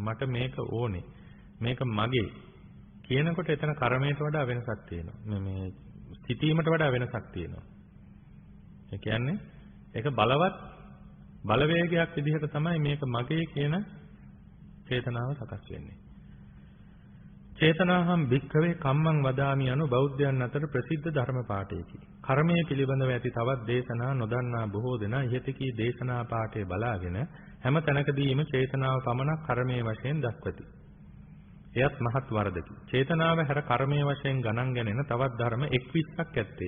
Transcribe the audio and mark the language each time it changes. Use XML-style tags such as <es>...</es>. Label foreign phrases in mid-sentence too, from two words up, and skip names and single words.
<si>මට මේක ඕනේ. මේක මගේ කියනකොට එතන කර්මයට වඩා වෙනසක් තියෙනවා. මේ සිතීමට වඩා වෙනසක් තියෙනවා. ඒ කියන්නේ ඒක බලවත් බලවේගයක් විදිහට තමයි මේක මගේ කියන චේතනාව සකස් වෙන්නේ.</si> <pi>චේතනාහම් භික්ඛවේ කම්මං වදාමි</pi> <si>යනු බෞද්ධයන් අතර ප්‍රසිද්ධ ධර්ම පාඨයකි. කර්මයේ පිළිබඳව ඇති තවත් දේශනා නොදන්නා බොහෝ දෙනා ඉහතකී දේශනා පාඨය බලාගෙන හැම තැනකදීම චේතනාව පමණක් කර්මයේ වශයෙන් දක්වති. එයත් මහත් වරදකි. චේතනාව හැර කර්මයේ වශයෙන් ගණන් ගැනෙන තවත් ධර්ම 21ක් ඇත්තේය.</si>